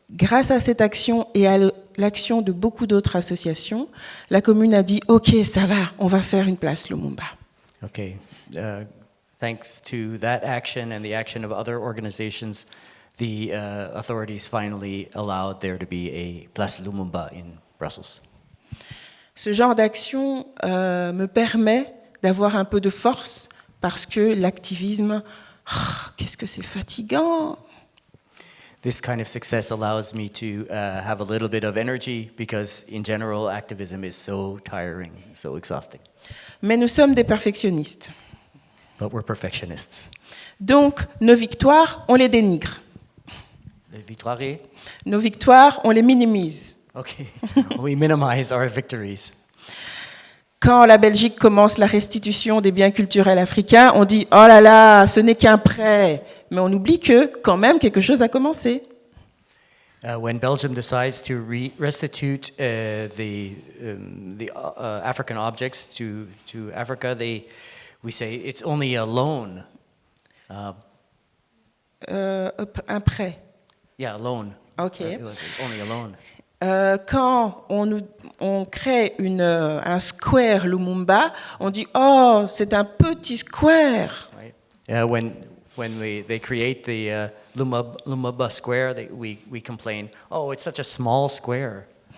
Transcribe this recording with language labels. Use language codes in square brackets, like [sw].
[fr] Grâce à cette action et à l'action de beaucoup d'autres associations, la commune a dit, ok, ça va, on va faire une place Lumumba. [en] Okay. Thanks to that action and the action of other organizations, the authorities finally allowed there to be a Place Lumumba in Brussels. [fr] Ce genre d'action me permet d'avoir un peu de force parce que l'activisme, qu'est-ce que c'est fatigant. [en] This kind of success allows me to have a little bit of energy because in general activism is so tiring, so exhausting. [fr] Mais nous sommes des perfectionnistes. [en] But we're perfectionists. [fr] Donc, nos victoires, on les dénigre. Les victoires? Nos victoires, on les minimise. [en] Okay. We minimize our victories. [fr] Quand la Belgique commence la restitution des biens culturels africains, on dit « Oh là là, ce n'est qu'un prêt !» Mais on oublie que, quand même, quelque chose a commencé. [en] When Belgium decides to restitute the African objects to Africa, we say it's only a loan. [fr] Un prêt. [en] Yeah, a loan. Ok. It was only a loan. [fr] Quand on crée un square Lumumba, on dit « Oh, c'est un petit square !» [en] Right. When they create the Lumumba Square, we complain, oh, it's such a small square.